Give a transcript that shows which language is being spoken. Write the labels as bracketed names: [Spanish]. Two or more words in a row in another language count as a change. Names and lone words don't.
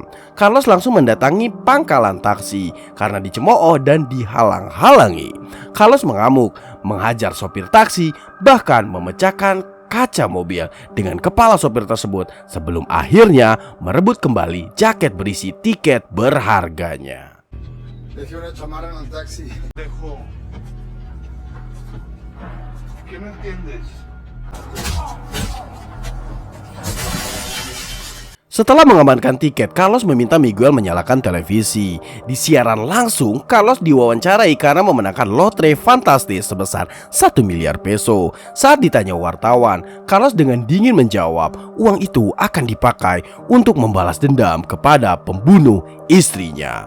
[Indonesian] Carlos langsung mendatangi pangkalan taksi karena dicemooh dan dihalang-halangi. Carlos mengamuk, menghajar sopir taksi, bahkan memecahkan kaca mobil dengan kepala sopir tersebut sebelum akhirnya merebut kembali jaket berisi tiket berharganya. [Spanish] Dejé una chamarra en el taxi. Dejo. ¿Qué no entiendes? [Indonesian] Setelah mengamankan tiket, Carlos meminta Miguel menyalakan televisi. Di siaran langsung, Carlos diwawancarai karena memenangkan lotre fantastis sebesar 1 miliar peso. Saat ditanya wartawan, Carlos dengan dingin menjawab, uang itu akan dipakai untuk membalas dendam kepada pembunuh istrinya.